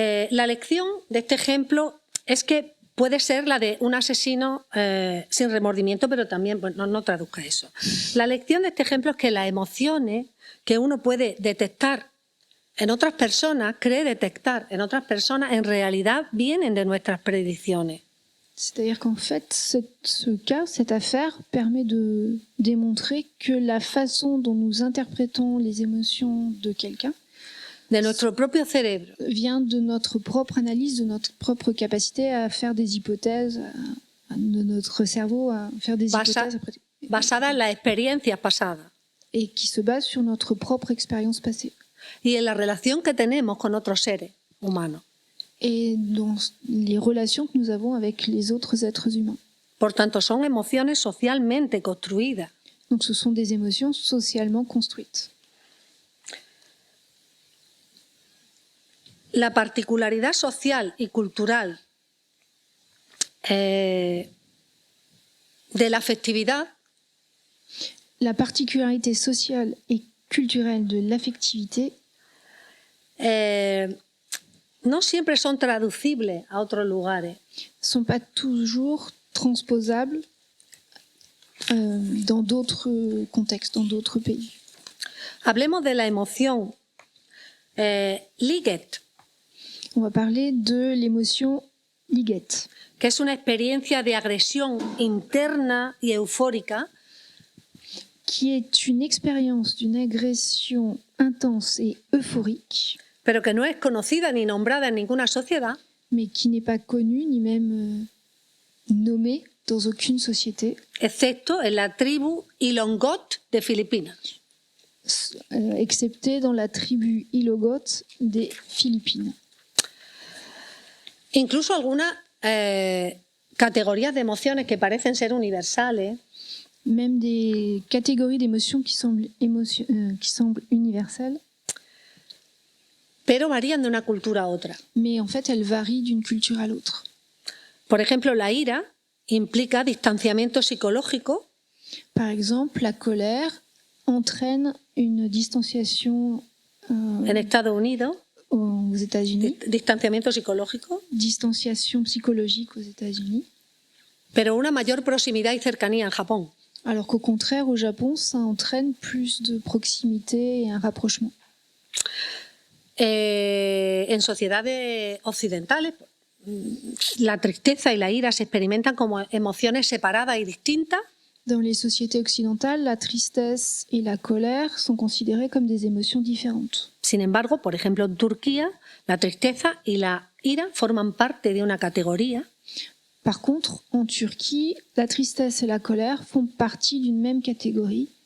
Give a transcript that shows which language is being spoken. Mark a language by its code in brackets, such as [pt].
[es] La lección de este ejemplo es que puede ser la de un asesino sin remordimiento, pero también, no traduzca eso. La lección de este ejemplo es que las emociones que uno puede detectar en otras personas, cree detectar en otras personas, en realidad vienen de nuestras predicciones. [fr] C'est-à-dire qu'en fait, cette affaire permet de démontrer que la façon dont nous interprétons les émotions de quelqu'un de notre propre cerebro vient de notre propre analyse, de notre propre capacité à faire des hypothèses, de notre cerveau à faire des hypothèses [es] basada en las experiencias pasadas [fr] et qui se base sur notre propre expérience passée [es] y en la relación que tenemos con otros seres humanos. [fr] et dans les relations que nous avons avec les autres êtres humains. [es] Por tanto, son emociones socialmente construidas. [fr] Donc ce sont des émotions socialement construites. [es] La particularidad social y cultural de la afectividad [fr] La particularité sociale et culturelle de l'affectivité [es] no siempre son traducibles a otros lugares. [fr] ne sont pas toujours transposables dans d'autres contextes, dans d'autres pays. [es] Hablemos de la emoción Liget, [fr] On va parler de l'émotion Liget, [es] que es una experiencia de agresión interna y eufórica [fr] qui est une expérience d'une agression intense et euphorique, [es] pero que no es conocida ni nombrada en ninguna sociedad, [fr] mais qui n'est pas connue ni même nommée dans aucune société, [es] excepto en la tribu Ilongot de Filipinas. [fr] excepté dans la tribu Ilogot des Philippines. [es] Incluso algunas categorías de emociones que parecen ser universales, [fr] Même des catégories d'émotions qui semblent universelles, [es] pero varían de una cultura a otra. [fr] mais en fait elles varient d'une culture à l'autre. [es] Por ejemplo, la ira implica distanciamiento psicológico [fr] Par exemple, la colère entraîne une distanciation [es] en Estados Unidos, [fr] aux États-Unis, [es] distanciamiento psicológico, [fr] distanciation psychologique aux États-Unis, [es] pero una mayor proximidad y cercanía en Japón. [fr] alors qu'au contraire, au Japon, ça entraîne plus de proximité et un rapprochement. [es] En sociedades occidentales, la tristeza y la ira se experimentan como emociones separadas y distintas, [fr] Dans les sociétés occidentales, la tristesse et la colère sont considérées comme des émotions différentes. [es] Sin embargo, por ejemplo, en Turquía, la tristeza y la ira forman parte de una categoría [fr] Par contre, en Turquie, la tristesse et la colère font partie d'une même catégorie,